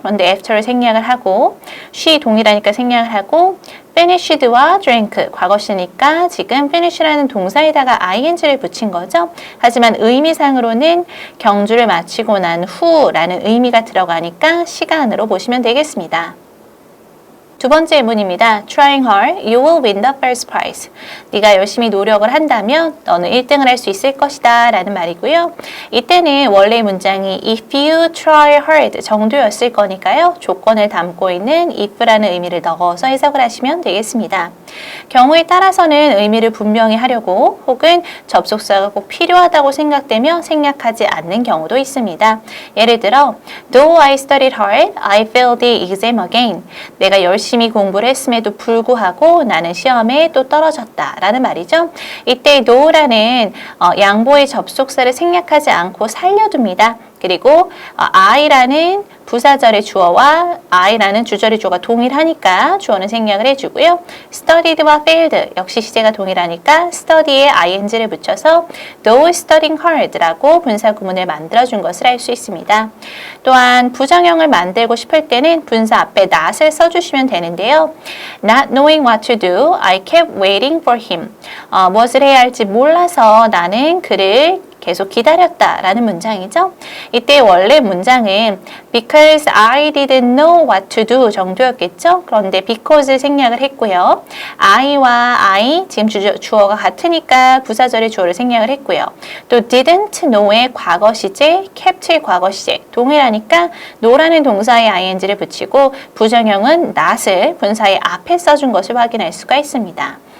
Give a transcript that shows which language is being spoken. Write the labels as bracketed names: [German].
[Korean] 그런데 after를 생략을 하고 she 동일하니까 생략을 하고 finished와 drank 과거시니까 지금 finish라는 동사에다가 ing를 붙인 거죠. 하지만 의미상으로는 경주를 마치고 난 후라는 의미가 들어가니까 시간으로 보시면 되겠습니다. 두 번째 예문입니다. [English] Trying hard, you will win the first prize. [Korean] 네가 열심히 노력을 한다면 너는 1등을 할 수 있을 것이다 라는 말이고요. 이때는 원래 문장이 [English] if you try hard [Korean] 정도였을 거니까요. 조건을 담고 있는 if라는 의미를 넣어서 해석을 하시면 되겠습니다. 경우에 따라서는 의미를 분명히 하려고 혹은 접속사가 꼭 필요하다고 생각되며 생략하지 않는 경우도 있습니다. 예를 들어 [English] Though I studied hard, I failed the exam again. [Korean] 내가 열심히 공부를 했음에도 불구하고 나는 시험에 또 떨어졌다 라는 말이죠. 이때 though라는 양보의 접속사를 생략하지 않고 살려둡니다. 그리고 I라는 부사절의 주어와 I라는 주절의 주어가 동일하니까 주어는 생략을 해주고요. studied와 failed 역시 시제가 동일하니까 study에 ing를 붙여서 [English] though studying hard [Korean] 라고 분사 구문을 만들어준 것을 알 수 있습니다. 또한 부정형을 만들고 싶을 때는 분사 앞에 not을 써주시면 되는데요. [English] Not knowing what to do, I kept waiting for him. [Korean] 무엇을 해야 할지 몰라서 나는 그를 계속 기다렸다라는 문장이죠. 이때 원래 문장은 [English] because I didn't know what to do [Korean] 정도였겠죠. 그런데 because 생략을 했고요. I와 I 지금 주어가 같으니까 부사절의 주어를 생략을 했고요. 또 didn't know의 과거 시제, kept의 과거 시제 동일하니까 know라는 동사에 ing를 붙이고 부정형은 not을 분사의 앞에 써준 것을 확인할 수가 있습니다.